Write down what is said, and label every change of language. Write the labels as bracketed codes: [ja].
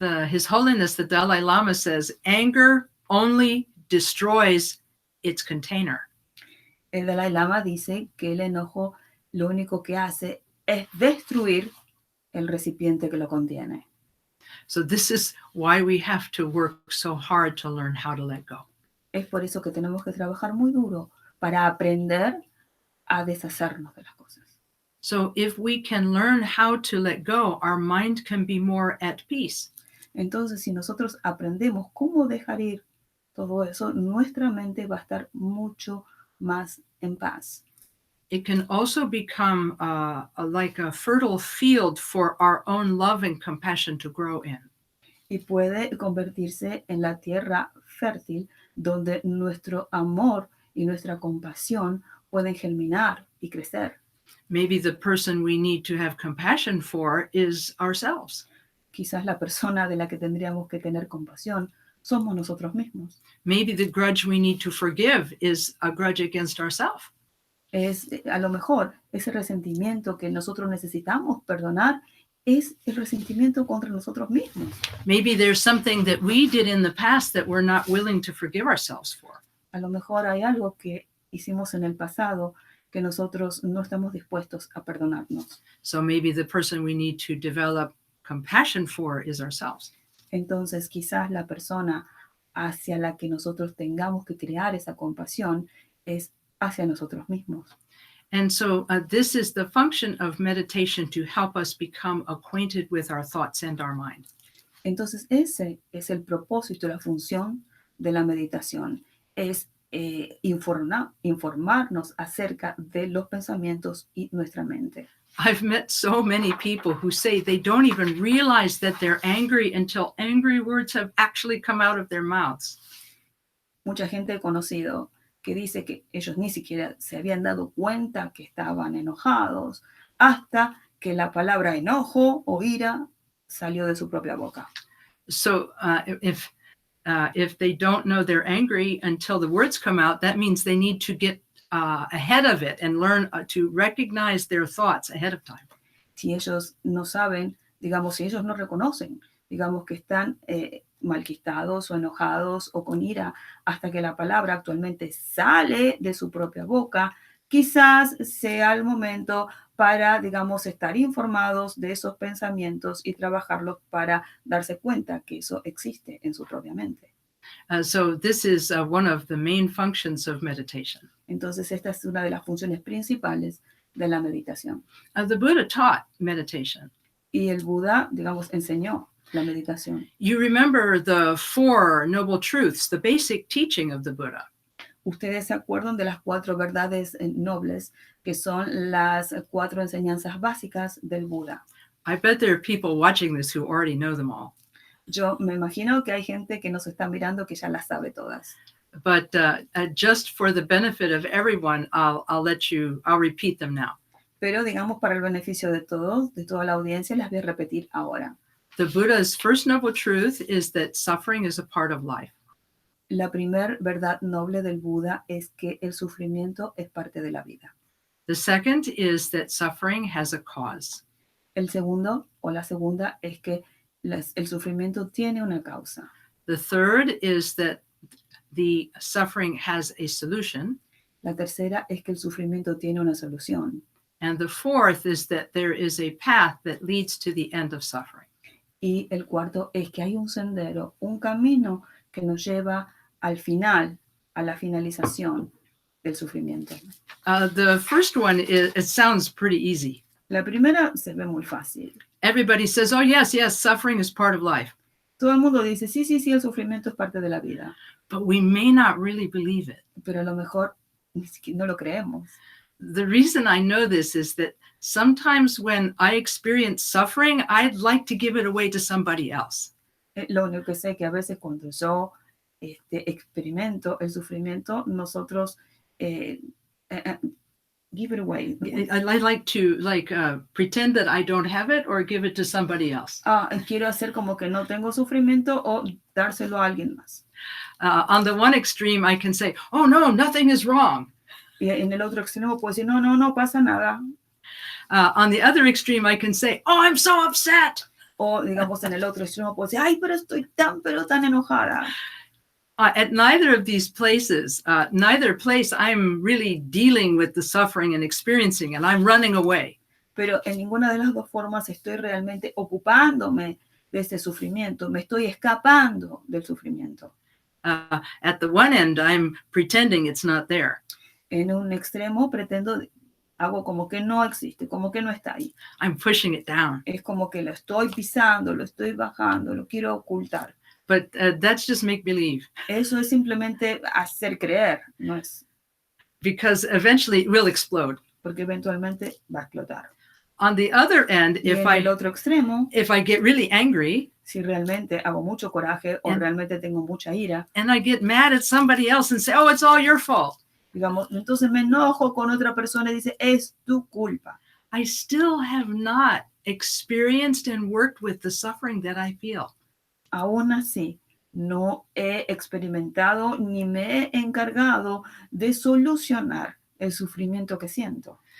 [en] His Holiness, the Dalai Lama says, anger only destroys its container. [es] El Dalai Lama dice que el enojo lo único que hace es destruir el recipiente que lo contiene. [en] So this is why we have to work so hard to learn how to let go. [es] Es por eso que tenemos que trabajar muy duro para aprender a deshacernos de las cosas. [en] So if we can learn how to let go, our mind can be more at peace. [es] Entonces, si nosotros aprendemos cómo dejar ir todo eso, nuestra mente va a estar mucho más en paz. [en] It can also become like a fertile field for our own love and compassion to grow in. [es] Y puede convertirse en la tierra fértil donde nuestro amor y nuestra compasión pueden germinar y crecer. [en] Maybe the person we need to have compassion for is ourselves. [es] Quizás la persona de la que tendríamos que tener compasión somos nosotros mismos. [en] Maybe the grudge we need to forgive is a grudge against ourselves. [es] Es a lo mejor ese resentimiento que nosotros necesitamos perdonar es el resentimiento contra nosotros mismos. [en] Maybe there's something that we did in the past that we're not willing to forgive ourselves for. [es] A lo mejor hay algo que hicimos en el pasado que nosotros no estamos dispuestos a perdonarnos. [en] So maybe the person we need to develop compassion for is ourselves. [es] Entonces, quizás la persona hacia la que nosotros tengamos que crear esa compasión es hacia nosotros mismos. [en] And so this is the function of meditation, to help us become acquainted with our thoughts and our mind. [es] Entonces, ese es el propósito, la función de la meditación. Es informarnos acerca de los pensamientos y nuestra mente. [en] I've met so many people who say they don't even realize that they're angry until angry words have actually come out of their mouths. [es] Mucha gente he conocido que dice que ellos ni siquiera se habían dado cuenta que estaban enojados hasta que la palabra enojo o ira salió de su propia boca. [en] So if they don't know they're angry until the words come out, that means they need to get ahead of it and learn to recognize their thoughts ahead of time. [es] Si ellos no saben, digamos, si ellos no reconocen, digamos que están malquistados o enojados o con ira hasta que la palabra actualmente sale de su propia boca, quizás sea el momento para, digamos, estar informados de esos pensamientos y trabajarlos para darse cuenta que eso existe en su propia mente. [en] So this is one of the main functions of meditation. [es] Entonces, esta es una de las funciones principales de la meditación. [en] The Buddha taught meditation. [es] Y el Buda, digamos, enseñó la meditación. [en] You remember the Four Noble Truths, the basic teaching of the Buddha. [es] Ustedes se acuerdan de las 4 verdades nobles, que son las 4 enseñanzas básicas del Buda. [en] I bet there are people watching this who already know them all. [es] Yo me imagino que hay gente que nos está mirando que ya las sabe todas. [en] But just for the benefit of everyone, I'll repeat them now. [es] Pero digamos para el beneficio de todos, de toda la audiencia, las voy a repetir ahora. [en] The Buddha's first noble truth is that suffering is a part of life. [es] La primer verdad noble del Buda es que el sufrimiento es parte de la vida. [en] The second is that suffering has a cause. [es] El segundo o la segunda es que el sufrimiento tiene una causa. [en] The third is that the suffering has a solution. [es] La tercera es que el sufrimiento tiene una solución. [en] And the fourth is that there is a path that leads to the end of suffering. [es] Y el cuarto es que hay un sendero, un camino que nos lleva al final, a la finalización del sufrimiento. [en] The first one, it sounds pretty easy. [es] La primera se ve muy fácil. [en] Everybody says, oh, yes, suffering is part of life. [es] Todo el mundo dice, sí, el sufrimiento es parte de la vida. [en] But we may not really believe it. [es] Pero a lo mejor ni siquiera no lo creemos. [en] The reason I know this is that sometimes when I experience suffering, I'd like to give it away to somebody else. [es] Lo único que sé que a veces cuando yo experimento el sufrimiento, nosotros [en] give it away. I like to pretend that I don't have it or give it to somebody else. [es] Quiero hacer como que no tengo sufrimiento o dárselo a alguien más. [en] On the one extreme, I can say, oh, no, nothing is wrong. [es] Y en el otro extremo puedo decir, no pasa nada. [en] On the other extreme, I can say, oh, I'm so upset. [es] O digamos en el otro extremo puedo decir, ay, pero estoy tan enojada. [en] At neither of these places, neither place, I'm really dealing with the suffering and experiencing, and I'm running away. [es] Pero en ninguna de las dos formas estoy realmente ocupándome de ese sufrimiento. Me estoy escapando del sufrimiento. [en] At the one end, I'm pretending it's not there. [es] En un extremo hago como que no existe, como que no está ahí. [en] I'm pushing it down. [es] Es como que lo estoy pisando, lo estoy bajando, lo quiero ocultar. [en] But that's just make believe. [es] Eso es simplemente hacer creer, no es. [en] Because eventually it will explode. [es] Porque eventualmente va a explotar. [en] On the other end, [es] el otro extremo, [en] if I get really angry, [es] si realmente hago mucho coraje o realmente tengo mucha ira, [en] and I get mad at somebody else and say, oh, it's all your fault. [es] Digamos, entonces me enojo con otra persona y dice, es tu culpa. [en] I still have not experienced and worked with the suffering that I feel. [es] Aún así, no he experimentado ni me he encargado de solucionar el sufrimiento que siento.